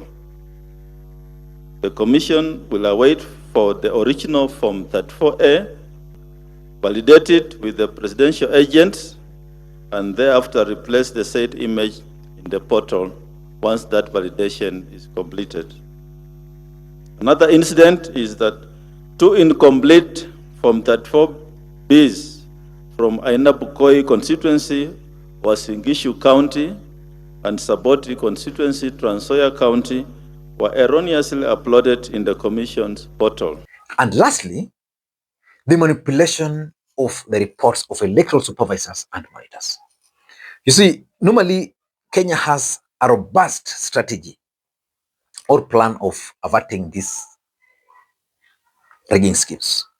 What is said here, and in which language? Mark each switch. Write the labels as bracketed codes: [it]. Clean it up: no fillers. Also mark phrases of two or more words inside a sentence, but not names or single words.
[en] The Commission will await for the original Form 34A, validate it with the presidential agents, and thereafter replace the said image in the portal once that validation is completed. Another incident is that 2 incomplete Form 34Bs from Aina Bukoi constituency, Wasingishu County, and Saboti constituency, Trans Nzoia County, were erroneously uploaded in the Commission's portal. And lastly, the manipulation of the reports of electoral supervisors and monitors. You see, normally Kenya has a robust strategy or plan of averting these rigging schemes.